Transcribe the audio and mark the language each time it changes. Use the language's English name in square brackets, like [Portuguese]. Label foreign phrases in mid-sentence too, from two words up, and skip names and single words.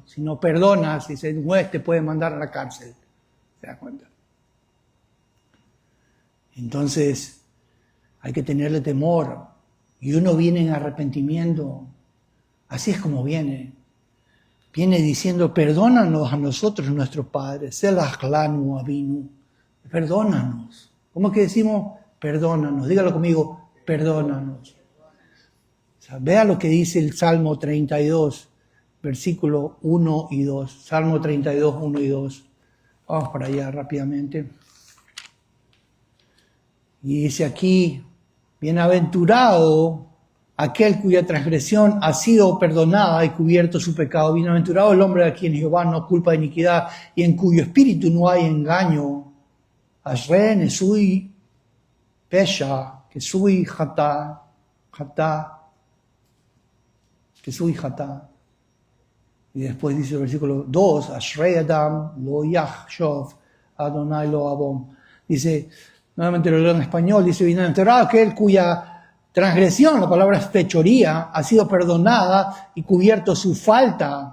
[Spanish] Si no perdonas, dice el juez te puede mandar a la cárcel. ¿Se da cuenta? Entonces, hay que tenerle temor. Y uno viene en arrepentimiento. Así es como viene. Viene diciendo, perdónanos a nosotros, nuestro Padre. [Hebrew] סלח לנו אבינו. [Spanish] Perdónanos. ¿Cómo es que decimos? Perdónanos. Dígalo conmigo, perdónanos. O sea, vea lo que dice el Salmo 32, versículo 1 y 2. Salmo 32, 1 y 2. Vamos para allá rápidamente. Y dice aquí, bienaventurado aquel cuya transgresión ha sido perdonada y cubierto su pecado. Bienaventurado el hombre a quien Jehová no culpa de iniquidad y en cuyo espíritu no hay engaño. [Hebrew] אשרי נשוי פשע כסוי חטאה כסוי חטאה. [Spanish] Y después dice el versículo 2, [Hebrew] אשרי אדם לא יחשב יהוה לו עון. [Spanish] Dice, nuevamente lo leo en español, dice, bienaventurado aquel cuya transgresión, la palabra es fechoría, ha sido perdonada y cubierto su falta.